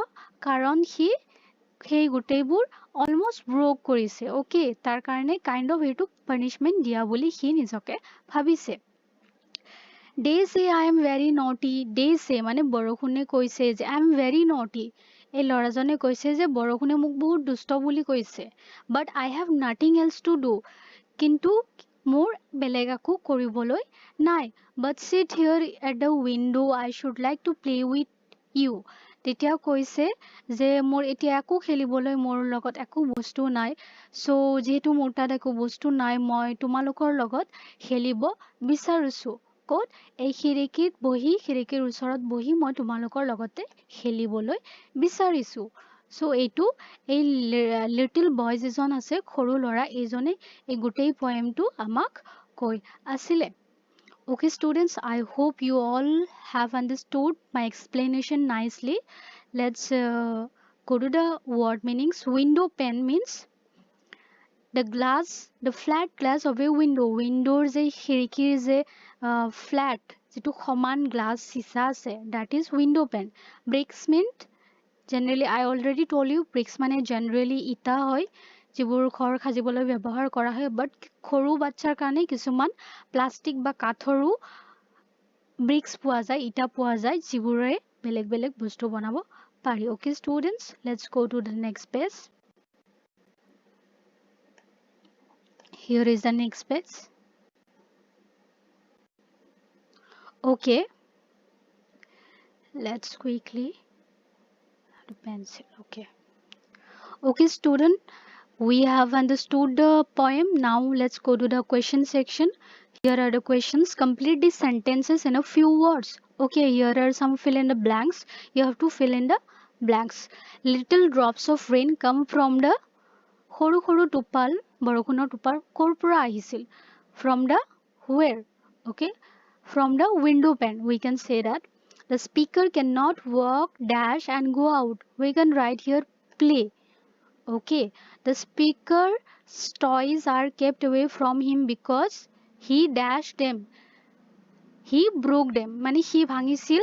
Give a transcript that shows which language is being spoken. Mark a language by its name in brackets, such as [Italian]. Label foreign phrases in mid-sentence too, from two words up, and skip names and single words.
[Assamese] কাৰণ সি সেই গোটেইবোৰ [English] almost broke [Assamese] কৰিছে. অকে, তাৰ কাৰণে [English] kind of [Assamese] এইটো পানিশমেণ্ট দিয়া বুলি সি নিজকে ভাবিছে. [English] They say I am very naughty. They say [Assamese] মানে বৰষুণে কৈছে যে [English] I am very naughty. [Assamese] এই ল'ৰাজনে কৈছে যে বৰষুণে মোক বহুত দুষ্ট বুলি কৈছে. [English] But I have nothing else to do. [Assamese] কিন্তু মোৰ বেলেগ একো কৰিবলৈ নাই. [English] But sit here at the wind' I should like to play with you. [Assamese] তেতিয়া কৈছে যে মোৰ এতিয়া একো খেলিবলৈ মোৰ লগত একো বস্তু নাই, চ' যিহেতু মোৰ তাত একো বস্তু নাই, মই তোমালোকৰ লগত খেলিব বিচাৰিছোঁ. ক'ত? এই খিৰিকীৰ ওচৰত বহি মই তোমালোকৰ লগতে খেলিবলৈ বিচাৰিছোঁ. চ' এইটো এই [English] little boy [Assamese] যিজন আছে, সৰু ল'ৰা এইজনে এই গোটেই পয়েমটো আমাক কৈ আছিলে. [English] Okay, students, I hope you all have understood my explanation nicely. Let's go to the word meanings. Window pane means the flat glass of a window. [Assamese] Window যে খিৰিকীৰ যে flat যিটো সমান glass চিচা আছে, [English] that is window pane. Bricks mean generally, I already told you, bricks [Assamese] মানে generally ইটা হয়, যিবোৰ ঘৰ সাজিবলৈ ব্যৱহাৰ কৰা হয়, বাট সৰু বাচ্চাৰ কাৰণে কিছুমান প্লাষ্টিক বা কাঠৰো ব্ৰিক্স পোৱা যায়, ইটা পোৱা যায়, যিবোৰে বেলেগ বেলেগ বস্তু বনাব পাৰি. [English] Okay, students, let's go to the next page. Here is the next page. Okay, let's quickly The pencil. Okay. Okay, student. We have understood the poem. Now let's go to the question section. Here are the questions. Complete the sentences in a few words. Okay, here are some fill in the blanks. You have to fill in the blanks. Little drops of rain come from the [Assamese] সৰু সৰু টোপাল বৰষুণৰ টোপাল ক'ৰ পৰা আহিছিল [English] from the where okay from the window pane we can say that the speaker cannot walk dash and go out we can write here play okay the speaker's toys are kept away from him because he dashed them he broke them [Assamese] মানে সি ভাঙিছিল